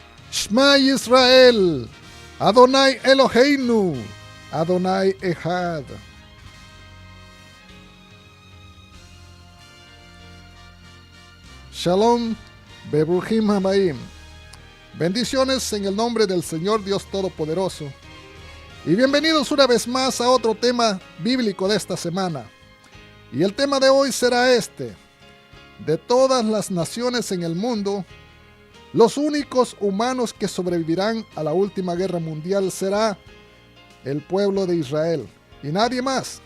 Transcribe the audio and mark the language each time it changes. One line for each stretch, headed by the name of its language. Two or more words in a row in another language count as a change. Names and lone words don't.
Hebrew: שמע ישראל, אדוני אלוהינו, אדוני אחד. שלום, ברוכים הבאים.
Spanish: Bendiciones en el nombre del Señor Dios Todopoderoso. Y bienvenidos una vez más a otro tema bíblico de esta semana. Y el tema de hoy será este: de todas las naciones en el mundo, los únicos humanos que sobrevivirán a la última guerra mundial será el pueblo de Israel y nadie más.